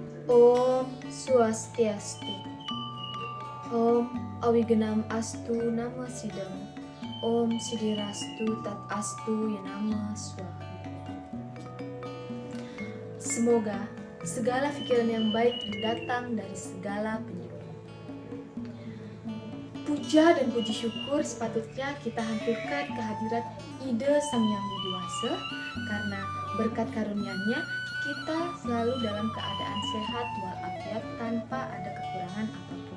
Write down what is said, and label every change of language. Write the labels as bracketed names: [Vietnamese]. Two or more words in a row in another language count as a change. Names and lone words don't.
[Sanskrit] Om Swastiastu. Om Awigenam Astu Nama Sidam. Om Sidirastu Tat Astu Yanama Swaha. [Indonesian] Semoga segala pikiran yang baik datang dari segala penjuru. Puja dan puji syukur sepatutnya kita haturkan kehadirat Ide Sang Yang Widi Wasa, karena berkat karunia-Nya kita selalu dalam keadaan sehat walafiat tanpa ada kekurangan apapun.